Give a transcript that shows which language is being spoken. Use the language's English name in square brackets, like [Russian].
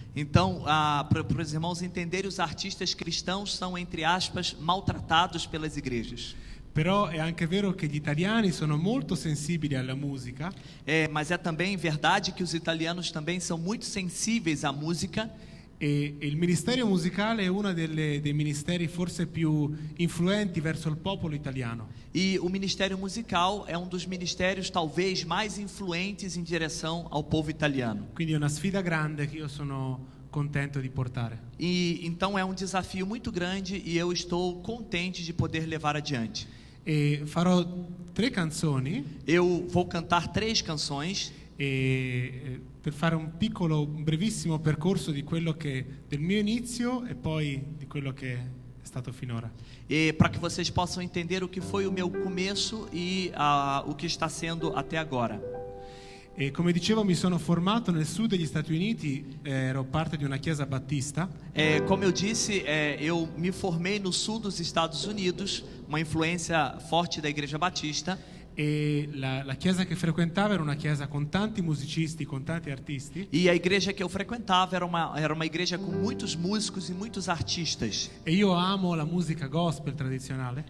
[Portuguese] Então, para os irmãos entenderem, os artistas cristãos são, entre aspas, maltratados pelas igrejas. [Italian] Però è anche vero che gli italiani sono molto sensibili alla musica. [Portuguese] Mas é também verdade que os italianos também são muito sensíveis à música. [Italian] E il ministero musicale è uno dei ministeri forse più influenti verso il popolo italiano. [Portuguese] E o ministério musical é dos ministérios talvez mais influentes em direção ao povo italiano. [Italian] Quindi è una sfida grande che io sono contento di portare. [Portuguese] E então é desafio muito grande e eu estou contente de poder levar adiante. [Italian] E farò 3 canzoni. [Portuguese] Eu vou cantar 3 canções. [Italian] Per fare un brevissimo percorso di quello del mio inizio e poi di quello che è stato finora. [Portuguese] E para que vocês possam entender o que foi o meu começo e o que está sendo até agora. [Italian] E come dicevo, mi sono formato nel sud degli Stati Uniti, ero parte di una chiesa battista. [Portuguese] Como eu disse, eu me formei no sul dos Estados Unidos, uma influência forte da Igreja Batista. [Italian] E la chiesa che frequentavo era una chiesa con tanti musicisti, con tanti artisti. [Portuguese] E a igreja que eu frequentava era uma igreja com muitos músicos e muitos artistas. [Italian] E io amo la musica gospel tradizionale.